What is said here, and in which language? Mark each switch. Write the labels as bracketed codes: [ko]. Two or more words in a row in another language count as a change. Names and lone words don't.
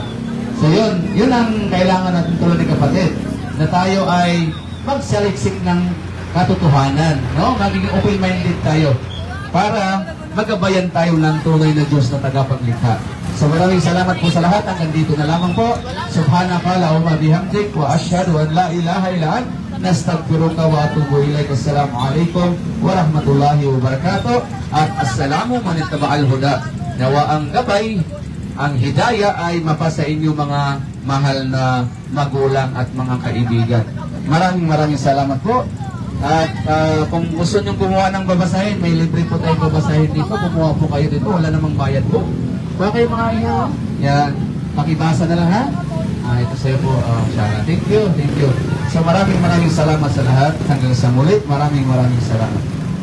[tl] So yun ang kailangan natin tulad ng kapatid. Na tayo ay magsaliksik ng katotohanan. No? Magiging open-minded tayo. Para magabayan tayo ng tunay na Diyos na tagapaglikha. So maraming salamat po sa lahat. Hanggang dito na lamang po. [ar] سبحانك اللهم وبحمدك وأشهد أن لا إله إلا أنت نستغفرك وأتوب إليك. السلام عليكم ورحمة الله وبركاته. [tl] At [ar] السلام من اتبع الهدى. [tl] Nawa ang gabay, ang hidayah ay mapasa inyo mga mahal na magulang at mga kaibigan. Maraming salamat po. At kung gusto nyo kumuha ng babasahin, may libre po tayong babasahin dito. Kumuha po kayo dito, wala namang bayad po. Kuha kayo mga iyo. Yan, pakibasa na lang ha. Ito sa'yo po, Shana. [en] Thank you. [tl] So maraming salamat sa lahat. Hanggang sa muli, maraming salamat.